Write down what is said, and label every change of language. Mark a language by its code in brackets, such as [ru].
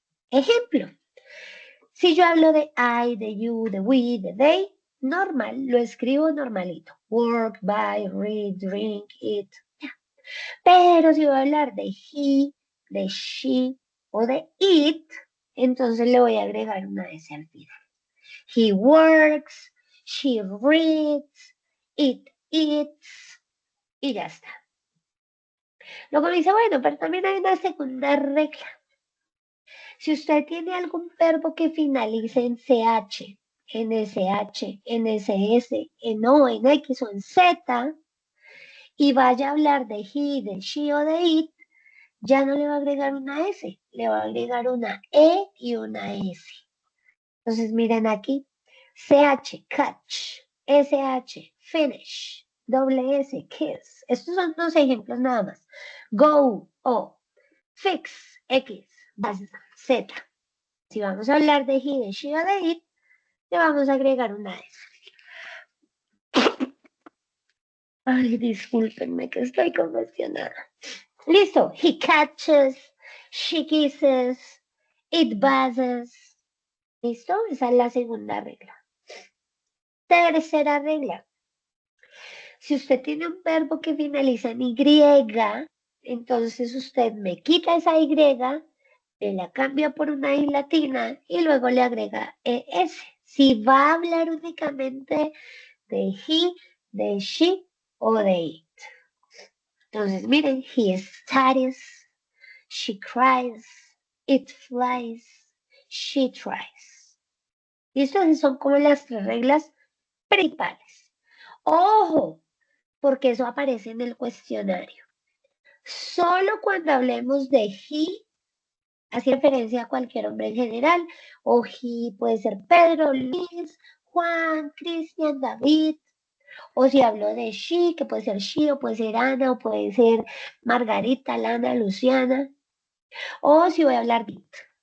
[es] Ejemplo, si yo hablo de I, de you, de we, de they, normal, lo escribo normalito. [en] Work, buy, read, drink, eat. [es] Pero si voy a hablar de he, de she o de it, entonces le voy a agregar una S al final. [en] He works, she reads, it eats, [es] y ya está. Luego me dice, bueno, pero también hay una segunda regla. Si usted tiene algún verbo que finalice en CH, en SH, en SS, en O, en X o en Z, y vaya a hablar de he, de she o de it, ya no le va a agregar una S, le va a agregar una E y una S. Entonces miren aquí, CH, catch, SH, finish, doble S, kiss. Estos son dos ejemplos nada más. Go, O, fix, X, Z. Si vamos a hablar de he, de she o de it, le vamos a agregar una S. Ay, discúlpenme que estoy congestionada. Listo, [en] he catches, she kisses, it buzzes. [es] ¿Listo? Esa es la segunda regla. Tercera regla. Si usted tiene un verbo que finaliza en Y, entonces usted me quita esa Y, la cambia por una I latina y luego le agrega ES. Si va a hablar únicamente de he, de she o de it. Entonces, miren, [en] he studies, she cries, it flies, she tries. [es] Y estas son como las tres reglas principales. ¡Ojo! Porque eso aparece en el cuestionario. Solo cuando hablemos de he, hace referencia a cualquier hombre en general, o he puede ser Pedro, Luis, Juan, Cristian, David, o si hablo de she, que puede ser she, o puede ser Ana, o puede ser Margarita, Lana, Luciana, o si voy a hablar de it.